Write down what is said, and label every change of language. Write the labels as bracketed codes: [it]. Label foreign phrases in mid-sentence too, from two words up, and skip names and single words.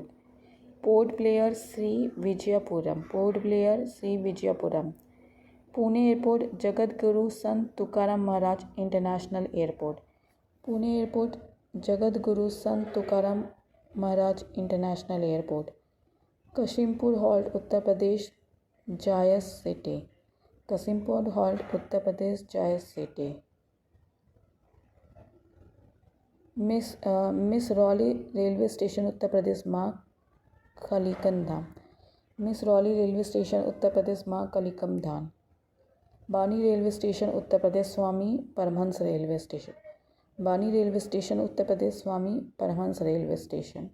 [hi] पोर्ट ब्लेयर श्री विजयपुरम, पोर्ट ब्लेयर श्री विजयपुरम। पुणे एयरपोर्ट जगतगुरु संत तुकाराम महाराज इंटरनेशनल एयरपोर्ट, पुणे एयरपोर्ट जगतगुरु संत तुकाराम महाराज इंटरनेशनल एयरपोर्ट। कशिमपुर हॉल्ट उत्तर प्रदेश, जायस सिटी, कशिमपुर हॉल्ट उत्तर प्रदेश, जायस सिटी। मिस रौली रेलवे स्टेशन उत्तर प्रदेश, माँ खलीकम धाम, मिस रौली रेलवे स्टेशन उत्तर प्रदेश, माँ खलीकम धाम। बानी रेलवे स्टेशन उत्तर प्रदेश, स्वामी परमहंस रेलवे स्टेशन, बानी रेलवे स्टेशन उत्तर प्रदेश, स्वामी परमहंस रेलवे स्टेशन।